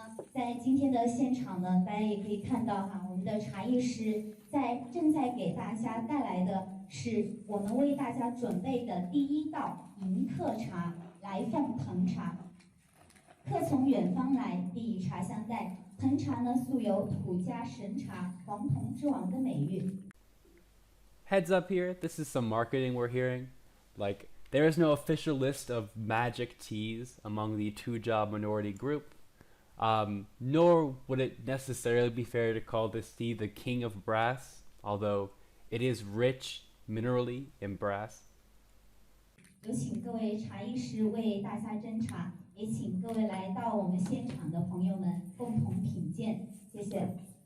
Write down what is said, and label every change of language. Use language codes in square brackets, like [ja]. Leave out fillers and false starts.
[zh] 在今天的现场呢，大家也可以看到哈，我们的茶艺师正在给大家带来的是我们为大家准备的第1道迎客茶——来凤藤茶。客从远方来，必以茶相待。藤茶呢，素有土家神茶、黄铜之王的美誉。 [en] Heads up here, this is some marketing we're hearing. Like, there is no official list of magic teas among the two-job minority group. Nor would it necessarily be fair to call this tea the king of brass, although it is rich minerally in brass. [zh] 有请各位茶艺师为大家斟茶，也请各位来到我们现场的朋友们共同品鉴，谢谢。